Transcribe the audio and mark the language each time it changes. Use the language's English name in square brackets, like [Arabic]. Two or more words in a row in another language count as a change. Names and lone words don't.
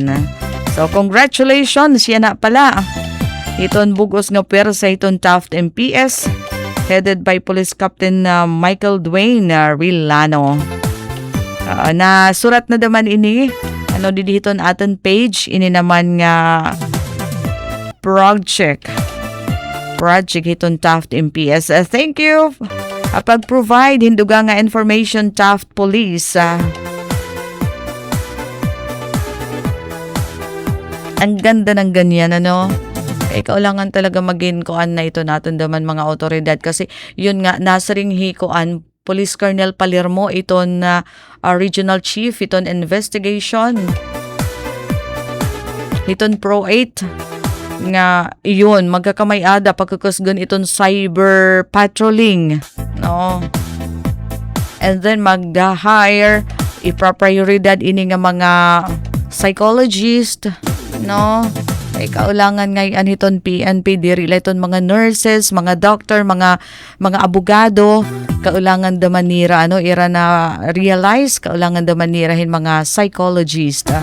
[Waray] So congratulations yan na pala hiton bugos nga pwersa hiton Taft MPS [English] headed by [Waray] Police Captain Michael Dwayne Rilano. Na surat na naman ini ano didihiton aton page ini naman nga project hiton Taft MPS. [English] Thank you [Waray] pag-provide hinduga nga information Taft Police. [Filipino] Ang ganda ng ganyan ano. Kailangan talaga maging kuan na ito natin daman mga otoridad kasi yun nga nasaring hikuan Police Colonel Palermo iton Regional Chief iton investigation [Waray] iton Pro 8 nga iyon magkakamay-ada pagkakusgan iton [English] cyber patrolling [Waray] no [English] and then [Waray] mag-hire ipa-prioridad ini nga mga psychologist no kaulangan ngayon hiton PNP diri iton mga nurses, mga doctor, mga abogado, kaulangan da manira ano ira na realize kaulangan da manirahin mga psychologist.